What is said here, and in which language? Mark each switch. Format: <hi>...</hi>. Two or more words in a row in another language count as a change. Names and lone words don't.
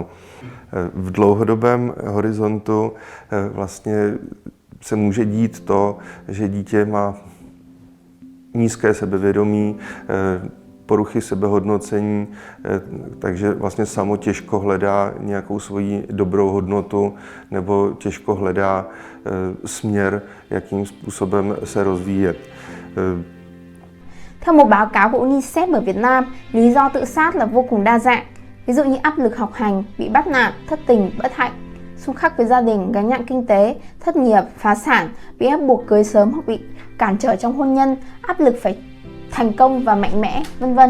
<cs>V dlouhodobém horizontu vlastně se může dít to, že dítě má nízké sebevědomí, poruchy sebehodnocení, takže vlastně samo těžko hledá nějakou svoji dobrou hodnotu nebo těžko hledá směr, jakým způsobem se rozvíjet.</cs> <vi>Theo một báo cáo của UNICEF ở Việt Nam, lý do tự sát là vô cùng đa dạng. Ví dụ như áp lực học hành, bị bắt nạt, thất tình, bất hạnh, xung khắc với gia đình, gánh nặng kinh tế, thất nghiệp, phá sản, bị ép buộc cưới sớm hoặc bị cản trở trong hôn nhân, áp lực phải thành công và mạnh mẽ, vân vân.</vi>